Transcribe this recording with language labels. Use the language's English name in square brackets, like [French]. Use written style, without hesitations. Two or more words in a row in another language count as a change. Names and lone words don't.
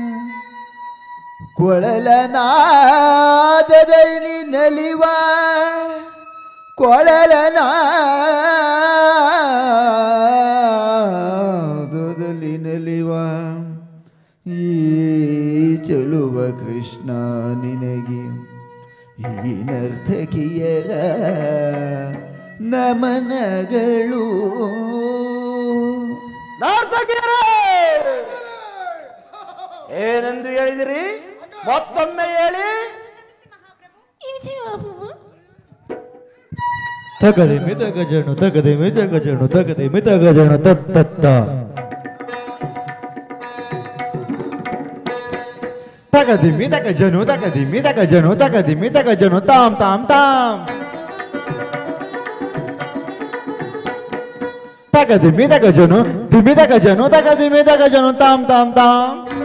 [Kannada] ಕೊಳಲನಾದದಲ್ಲಿ ನಲಿವ ಕೊಳಲನಾದದಲ್ಲಿ ನಲಿವ ಈ ಚಲುವ ಕೃಷ್ಣ ನಿನಗೆ ಈ ನರ್ತಕಿಯರ ನಮನಗಳು. ನರ್ತಕಿಯರೇ, ಏನೆಂದು ಹೇಳಿದಿರಿ? ಮತ್ತೊಮ್ಮೆ ಹೇಳಿ. ತಗದೆ ಮಿತಗ ಜನು ತಗದೆ ಮಿತಗ ಜನು ತಗದೆ ಮಿತಗ ಜನು ತತ್ತ ತಗದಿ ಮಿತಗ ಜನು ತಗದಿ ಮಿತಗ ಜನು ತಗದಿ ಮಿತಗ ಜನು ತಾಮ್ ತಾಮ್ ತಾಮ್ ತಗದಿ ಮಿತಗ ಜನು ದಿಮಿತಗ ಜನು ತಗದಿ ಮಿತಗ ಜನು ತಾಮ್ ತಾಮ್ ತಾಮ್